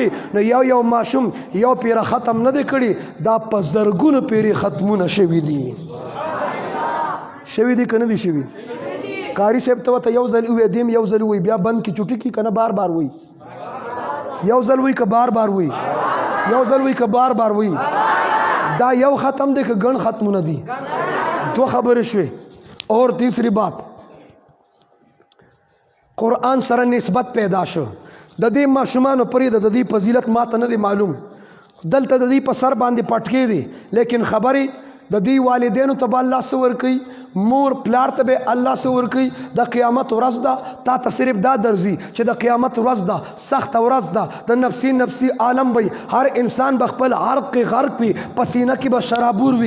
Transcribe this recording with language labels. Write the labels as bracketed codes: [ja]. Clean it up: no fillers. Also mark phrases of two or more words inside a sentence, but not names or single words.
[ps] نو یو ماشوم یو پیره ختم نه دی کړي، دا په زرګونو پیری ختمونه شوي شوي دي که نه دي شوي؟ قاری صاحب ته ورته یو ځل ووایي، دیم یو ځل ووایي، بیا بند کې چوټي کړي که نه بار بار وایي؟ یو ځل وایي که بار بار وایي؟ یو ځل وایي که بار بار وایي؟ دا یو ختم دی که ګڼ ختمونه دي؟ دو خبرې شوې. [ur] اور تیسری بات، [ps] قرآن سره نسبت پیدا شو. د دې ماشومانو پرېږده، د دې فضیلت ما ته نه دی معلوم، دلته د دې په سر باندې پټکې دي، لیکن خبرې د دې والدینو ته به الله څه ورکوي، مور پلار ته به الله څه ورکوي. د قیامت ورځ ده، تا ته صرف دا درځي چې د قیامت ورځ ده، سخته ورځ ده، د نفسي نفسي عالم وي، هر انسان به خپل عرق کې غرق وي، پسینه کې به شرابور وي.